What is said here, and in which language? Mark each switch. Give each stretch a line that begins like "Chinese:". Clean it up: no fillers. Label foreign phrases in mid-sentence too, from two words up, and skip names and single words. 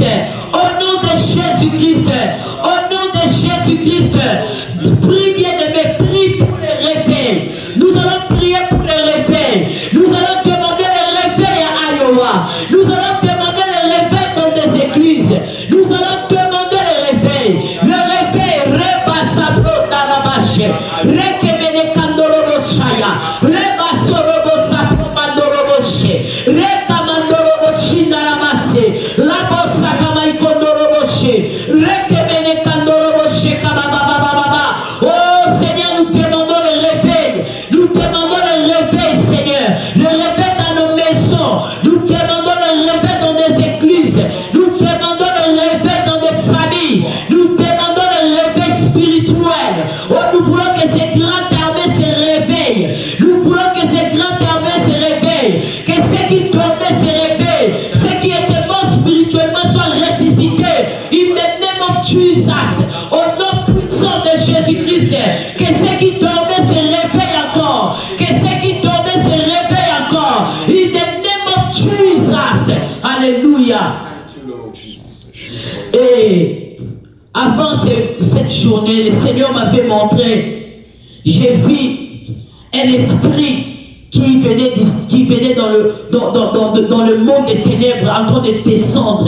French: Au nom de Jésus-Christ. Au nom de Jésus-Christ. Prie bien-aimé, prie pour le réveil. Nous allons prier pour le réveil. Nous allons demander le réveil à Iowa. Nous allons demander le réveil dans des églises. Nous allons demander le réveil. Le réveil, Reba Sabro Darabache, Rekemene Kandorobo Shaya, Reba Sorobo Sabro Mandoroboche, Reka Mandorobo Shindarabase, Labo Sakamai Kondoroboche, Rekemene Kandoroboche Kababababa. Oh Seigneur, nous demandons le réveil. Nous demandons le réveil, Seigneur. Le réveil dans nos maisons. Nous demandons le réveil dans des églises. Nous demandons le réveil dans des familles. Nous demandons le réveil spirituel. Oh, nous voulons que ces grandes armées se réveillent. Nous voulons que ces grandes armées se réveillent. Que ceux qui dormaient se réveillent. Ceux qui étaient morts spirituellement soient ressuscités.
English: In the name of Jesus.
French: Au nom puissant de Jésus-Christ. Que ceux qui dormaient se réveillent encore. Que ceux qui dormaient se réveillent encore.
English: In the name of Jesus.
French: Alléluia. Et avant cette journée, le Seigneur m'avait montré, j'ai vu un esprit qui venait dans le monde des ténèbres en train de descendre.